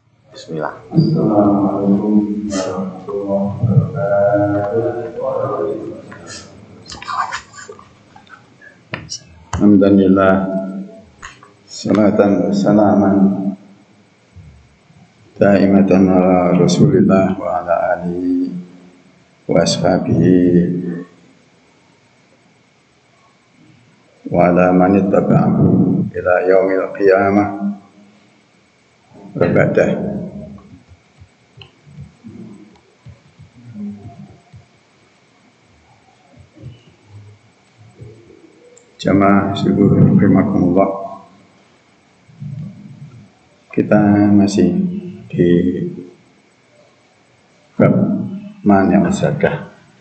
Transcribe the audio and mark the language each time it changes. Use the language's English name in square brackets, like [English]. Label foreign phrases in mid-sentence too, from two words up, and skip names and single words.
[Arabic] Bismillah. السلام عليكم ورحمة الله وبركاته. الحمد لله، صلاةً سلامًا دائمةً على رسول الله وعلى آله وأصحابه وعلى من تبعه إلى يوم القيامة وبعد. [Indonesian] Jamaah syukur rahimakumullah. Kita masih di bab mani zakat.